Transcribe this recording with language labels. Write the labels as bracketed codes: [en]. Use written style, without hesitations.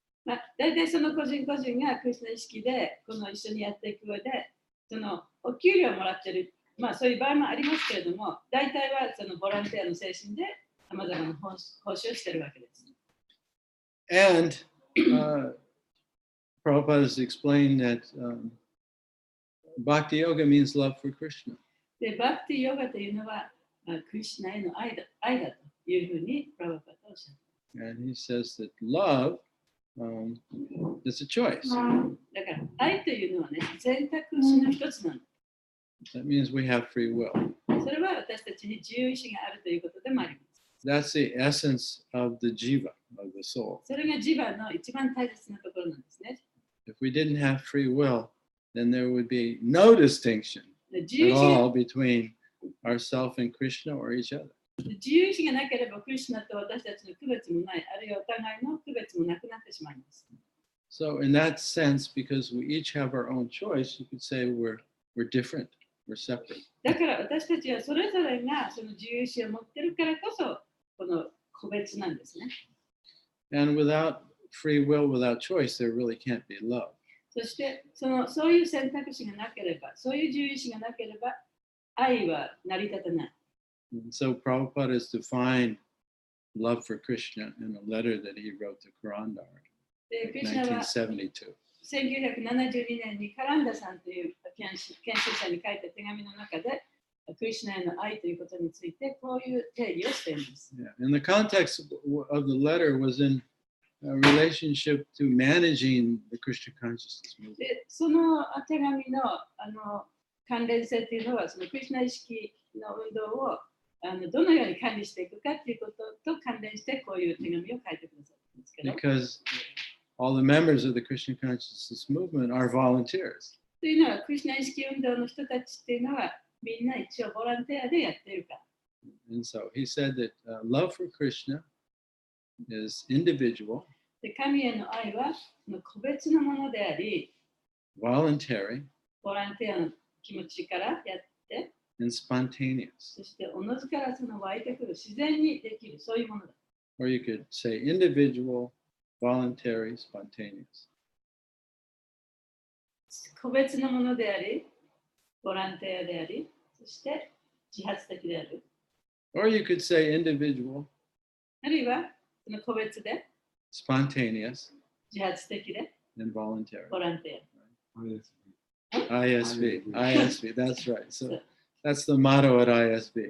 [ja] まあ、大体その個人個人がクリスナ意識でこの一緒にやっていく上でそのお給料をもらってる、まあ、そういう場合もありますけれども大体はそのボランティアの精神でさまざまな報酬をしているわけです。 [en] And Prabhupada has explained that Bhakti Yoga means love for Krishna. [ja] で、バクティヨガというのは、クリシュナへの愛だというふうにプラバパタはおっしゃる。 [en] And he says that love is a choice. [ja] だから愛というのはね、選択肢の一つなの。 [en] That means we have free will. [ja] それは私たちに自由意志があるということでもあります。 [en] That's the essence of the jiva, of the soul. [ja] それがジバの一番大切なところなんですね。 [en] If we didn't have free will, then there would be no distinction [ja] 自由 [en] at [ja] 意志 [en] all between ourself and Krishna or each other. [ja] 自由意志がなければクリシュナと私たちの区別もない、あるいはお互いの区別もなくなってしまいます。 [en] So in that sense, because we each have our own choice, you could say we're different, we're separate. [ja] だから私たちはそれぞれがその自由意志を持っているからこそこの個別なんですね。 [en] And without free will, without choice, there really can't be love. [ja] そしてそういう選択肢がなければ、そういう自由意志がなければ、愛は成り立たない。 [en] And so Prabhupada has defined love for Krishna in a letter that he wrote to Karandar [ja] で、クリ [en] in [ja] シュナは [en] 1972. [ja] 1972年にカランダさんという研修者に書いた手紙の中で、クリシュナへの愛ということについてこういう定義をしています。 [en] Yeah. And the context of the letter was in relationship to managing the Krishna consciousness movement. [ja] で、その手紙の関連性というのは、そのクリシュナ意識の運動をどのように管理していくかということと関連してこういう手紙を書いてくださったんですけど。 [en] Because all the members of the Krishna consciousness movement are volunteers. [ja] というのは、クリシュナ意識運動の人たちっていうのは、みんな一応ボランティアでやっているから。 [en] And so he said that love for Krishna is individual, [ja] で、神への愛はその個別のものであり、 [en] voluntary, [ja] ボランティアの気持ちからやって、 [en] and spontaneous. [ja] そしておのずからその湧いてくる自然にできる、そういうものだ。 [en] Or you could say individual, voluntary, spontaneous. [ja] 個別のものであり、ボランティアであり、そして自発的である。 [en] Or you could say individual, [ja] あるいはその個別で、 [en] spontaneous, [ja] 自発的で、 [en] and voluntary. [ja] ボランティ [en] ISV, ISV, that's right. So that's the motto at ISV.